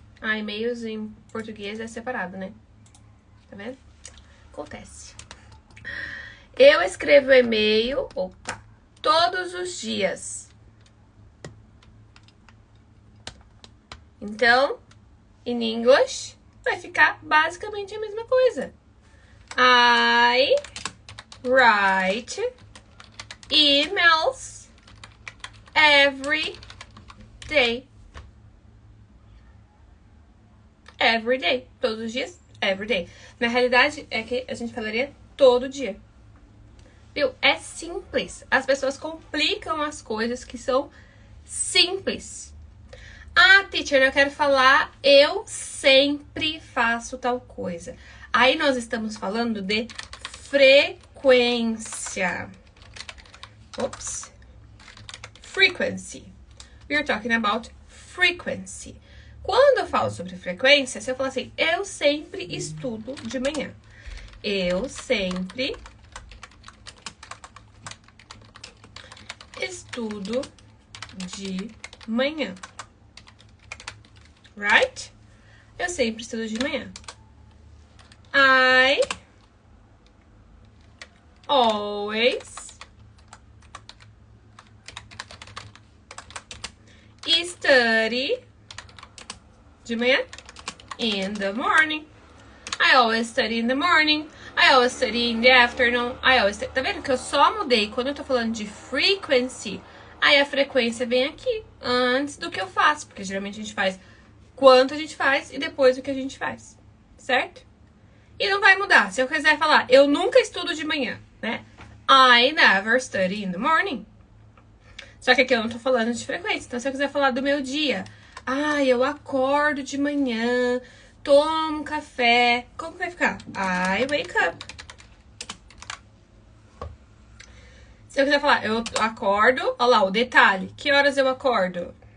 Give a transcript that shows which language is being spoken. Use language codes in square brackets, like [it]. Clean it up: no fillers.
[pt] E-mails em português é separado, né? Tá vendo? Acontece. Eu escrevo e-mail, todos os dias. Então, [en] in English, [pt] vai ficar basicamente a mesma coisa. [en] I write emails every day. Every day. [pt] Todos os dias, [en] every day. [pt] Na realidade, é que a gente falaria todo dia. Viu? É simples. As pessoas complicam as coisas que são simples. Ah, teacher, eu quero falar, eu sempre faço tal coisa. Aí nós estamos falando de frequência. frequência. [en] Oops. Frequency. We are talking about frequency. [pt] Quando eu falo sobre frequência, se eu falar assim, eu sempre estudo de manhã. Eu sempre estudo de manhã. Right? Eu sempre estudo de manhã. [en] I always study [pt] de manhã [en] in the morning. I always study in the morning. I always study in the afternoon. I always study. [pt] Tá vendo que eu só mudei quando eu tô falando de frequency? Aí a frequência vem aqui antes do que eu faço, porque geralmente a gente faz quanto a gente faz e depois o que a gente faz, certo? E não vai mudar. Se eu quiser falar, eu nunca estudo de manhã, né? [en] I never study in the morning. [pt] Só que aqui eu não tô falando de frequência. Então, se eu quiser falar do meu dia, eu acordo de manhã, tomo café. Como que vai ficar? [en] I wake up. [pt] Se eu quiser falar, eu acordo, olha lá, o detalhe. Que horas eu acordo?